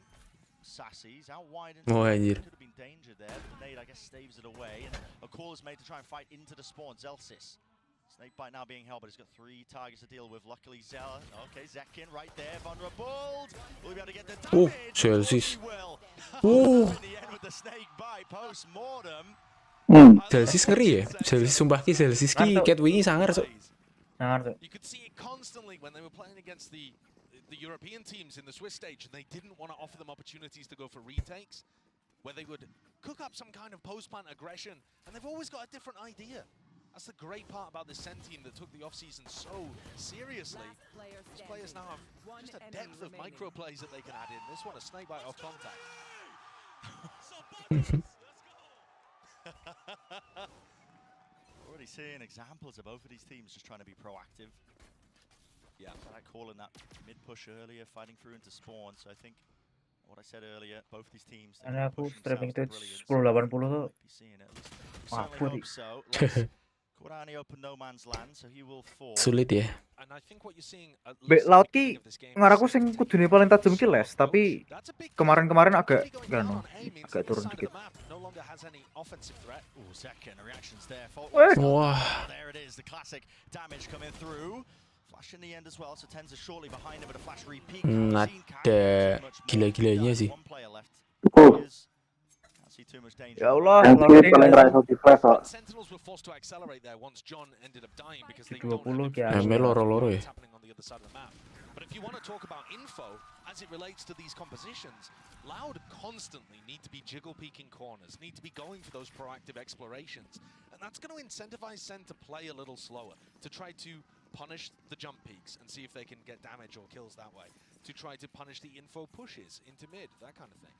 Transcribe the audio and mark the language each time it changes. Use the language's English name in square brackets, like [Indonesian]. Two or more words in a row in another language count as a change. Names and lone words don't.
[English] Sassy's out wide into could have been danger there, but the nade I guess staves it away, and a call is made to try and fight into the spawn. Zelsis Snakebite now being held, but he's got 3 targets to deal with. Luckily, Zella. Okay, Zekin right there, vulnerable. Will he be able to get the damage? Celsius. In the end with the snakebite post-mortem. [Indonesian] Celsius ngeri ya. [Javanese] Celsius sumpah ki Celsius ki Catwingi sangar so. [English] You could see it constantly when they were playing against the European teams in the Swiss stage, and they didn't want to offer them opportunities to go for retakes, where they would cook up some kind of post-plant aggression, and they've always got a different idea. That's the great part about this SEN team that took the off-season so seriously. These players now have just a depth of micro plays that they can add in. This one, a snakebite off contact. Already seeing examples of both of these teams just trying to be proactive. Yeah, I calling that mid-push earlier, fighting through into spawn, so I think what I said earlier, both these teams... [Indonesian] Karena aku streaming itu 1080 tuh mabuk sih. Sulit ya. [Javanese] Bek laut ki ngaraku sing kudune [Indonesian] paling tajam [Javanese] ki les, [Indonesian] tapi kemarin-kemarin agak turun dikit. Wah. Ada gila-gilanya sih. [Arabic] Ya Allah, [English] Sentinels were forced to accelerate there once John ended up dying because they [Indonesian] 20 ya. [Javanese] Loro-loro ya. [English] But if you want to talk about info as it relates to these compositions, Loud constantly need to be jiggle peeking corners, need to be going for those proactive explorations, and that's going to incentivize Sen to play a little slower, to try to punish the jump peaks and see if they can get damage or kills that way, to try to punish the info pushes into mid, that kind of thing.